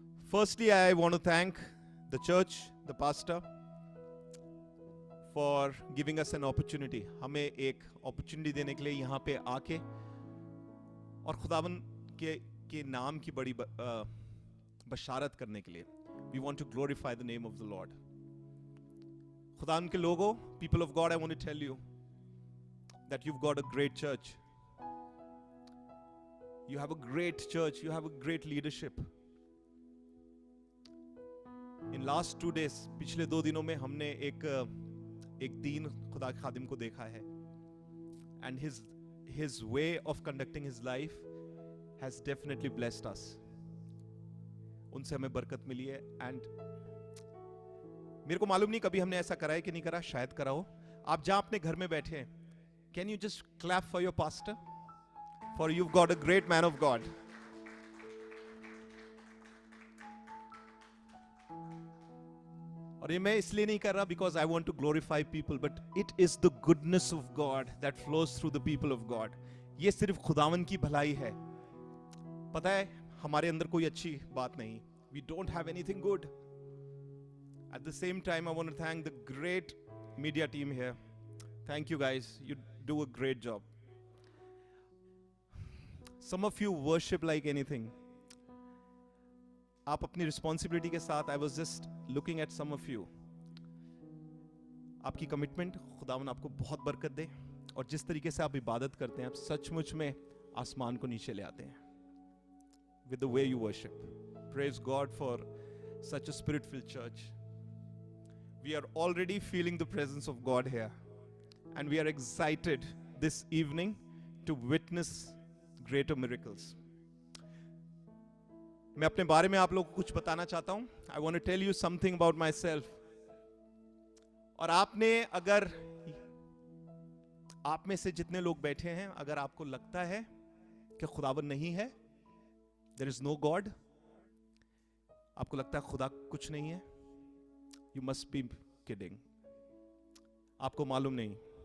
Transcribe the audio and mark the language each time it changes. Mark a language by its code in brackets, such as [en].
[en] firstly I want to thank the church, the pastor for giving us an opportunity, [hi] हमें एक opportunity देने के लिए यहाँ पे आके और खुदावन के नाम की बड़ी बशारत करने के लिए। [en] We want to glorify the name of the lord. [hi] खुदावन के लोगों, [en] People of God, I want to tell you that you've got a great church. You have a great church, you have a great leadership. In last 2 days, [hi] पिछले 2 दिनों में हमने एक दीन खुदा के खादिम को देखा है, [en] and his way of conducting his life has definitely blessed us. [hi] उनसे हमें बरकत मिली है, and मेरे को मालूम नहीं कभी हमने ऐसा करा है कि नहीं करा, शायद करा हो। आप जहां अपने घर में बैठे हैं, [en] can you just clap for your pastor, for you've got a great man of God. [hi] और ये मैं इसलिए नहीं कर रहा [en] because I want to glorify people, but it is the goodness of God that flows through the people of God. [hi] ये सिर्फ खुदावन की भलाई है। पता है हमारे अंदर कोई अच्छी बात नहीं, [en] we don't have anything good. At the same time, I want to thank the great media team here. Thank you guys, you do a great job. Some of you worship like anything. [hi] आप अपनी responsibility के साथ, [en] I was just looking at some of you. [hi] आपकी commitment, खुदावन आपको बहुत बरकत दे, और जिस तरीके से आप इबादत करते हैं, आप सचमुच में आसमान को नीचे ले आते हैं [en] with the way you worship. Praise God for such a spirit-filled church. We are already feeling the presence of God here, and we are excited this evening to witness greater miracles. [hi] मैं अपने बारे में आप लोगों को कुछ बताना चाहता हूं. [en] I want to tell you something about myself. [hi] और आपने, अगर आप में से जितने लोग बैठे हैं, अगर आपको लगता है कि खुदावन नहीं है, [en] there is no God, [hi] आपको लगता है खुदा कुछ नहीं है, [en] you must be kidding. [hi] आपको मालूम नहीं.